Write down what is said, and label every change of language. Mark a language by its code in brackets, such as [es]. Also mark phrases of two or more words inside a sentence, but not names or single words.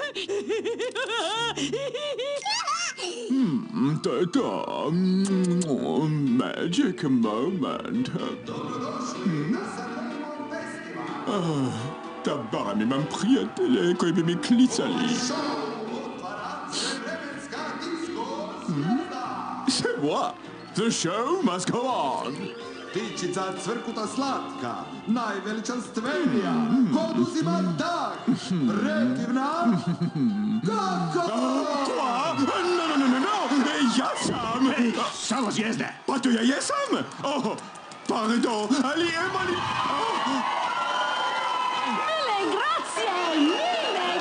[hr] To je to. [en] Magic moment. [hr] Da barem imam prijatelje koji bi mi klicali. [fr] C'est moi. [en] The show must go on. [hr] Pičica cvrkuta slatka, najveličanstvenija, kod uzima dah, predivna, kako? Quoi? No, ja sam. Samo zvijezde! Pa to ja jesam? Oh, pardon, ali Emily... [it] Mille grazie, mille!